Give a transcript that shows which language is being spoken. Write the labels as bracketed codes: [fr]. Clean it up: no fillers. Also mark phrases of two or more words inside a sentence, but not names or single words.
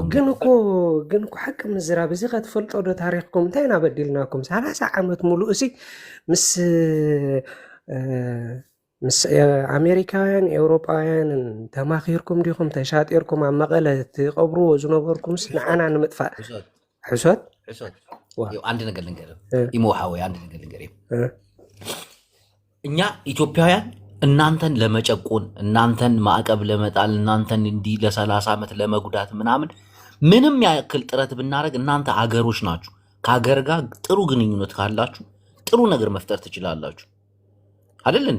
[ti] ግን እኮ حق ምዝራብ እዚ ከተፈልጦ ዶ ታሪኽኩም እንታይና በዲልናኩም 30 ዓመት ሙሉ እሲ ምስ ኣሜሪካውያን ኤውሮጳውያን ተማኺርኩም ዲኹም ተሻጢርኩም ኣብ መቐለ ትቀብርዎ ዝነበርኩም ንዓና ንምጥፋእ ሕሶት [am] አንድ ነገር ልንገር ይሞሓው አንድ ነገር ልንገር እኛ ኢትዮጵያውያን እናንተን ለመጨቆን እናንተን ማዕቀብ ለመጣል እናንተን እንዲ ለ30 ዓመት ለመጉዳት ምንም ያክል ጥረት ብናረግ እናንተ አገሮች ናችሁ ከአገር ጋር ጥሩ ግንኙነት ካላችሁ ጥሩ ነገር መፍጠር ትችላላችሁ አይደል እንዴ